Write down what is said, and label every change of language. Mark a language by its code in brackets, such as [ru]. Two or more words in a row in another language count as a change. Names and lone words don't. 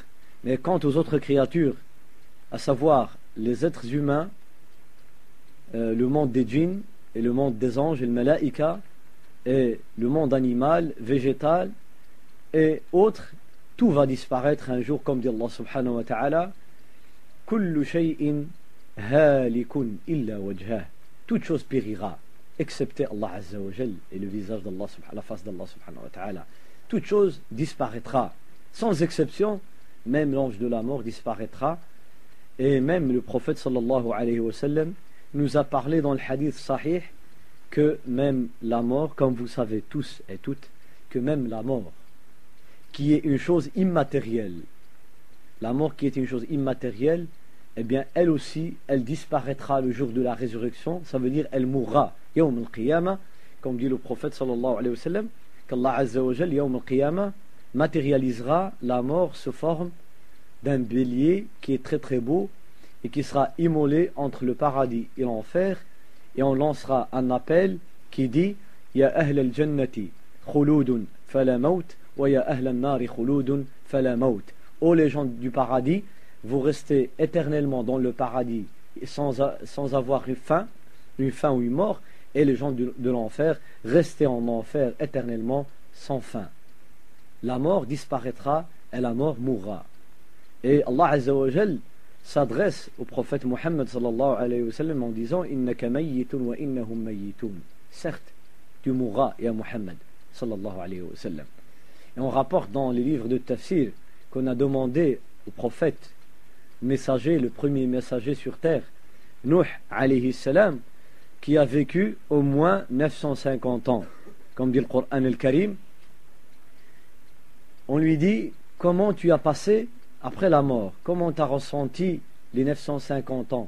[fr] Mais quant aux autres créatures, à savoir les êtres humains, le monde des djinns et le monde des anges et le malaïka, et le monde animal, végétal et autres, tout va disparaître un jour, comme dit Allah [ar] سبحانه وتعالى, كل شيء هالك إلا وجهه. [fr] Toute chose périra, excepté Allah [ar] عز وجل [fr] et le visage d'Allah, la face d'Allah subhanahu wa ta'ala. Toute chose disparaîtra, sans exception, même l'ange de la mort disparaîtra. Et même le prophète [ar] صلى الله عليه وسلم [fr] nous a parlé dans le [ar] حديث صحيح [fr] que même la mort, comme vous savez tous et toutes, que même la mort, qui est une chose immatérielle, la mort qui est une chose immatérielle, eh bien elle aussi, elle disparaîtra le jour de la résurrection, ça veut dire elle mourra, [ar] يوم القيامة, [fr] comme dit le prophète [ar] صلى الله عليه وسلم, [fr] qu'Allah [ar] عز وجل, يوم القيامة, [fr] matérialisera la mort sous forme d'un bélier qui est très très beau et qui sera immolé entre le paradis et l'enfer, et on lancera un appel qui dit [ar] يا أهل الجنة خلود فلا موت ويا أهل النار خلود فلا موت. [fr] Ô les gens du paradis, vous restez éternellement dans le paradis sans avoir une fin ou une mort, et les gens de l'enfer, restez en enfer éternellement sans fin. La mort disparaîtra et la mort mourra. Et Allah [ar] عز وجل [fr] s'adresse au prophète Muhammad [ar] صلى الله عليه وسلم [fr] en disant [ar] إنك ميت وإنهم ميتون. [fr] Certes, tu mourras, [ar] يا محمد صلى الله عليه وسلم. [fr] Et on rapporte dans les livres de tafsir qu'on a demandé au prophète messager, le premier messager sur terre, Nuh [ar] عليه السلام, [fr] qui a vécu au moins 950 ans. Comme dit le Coran al-Karim, on lui dit comment tu as passé après la mort, comment tu as ressenti les 950 ans?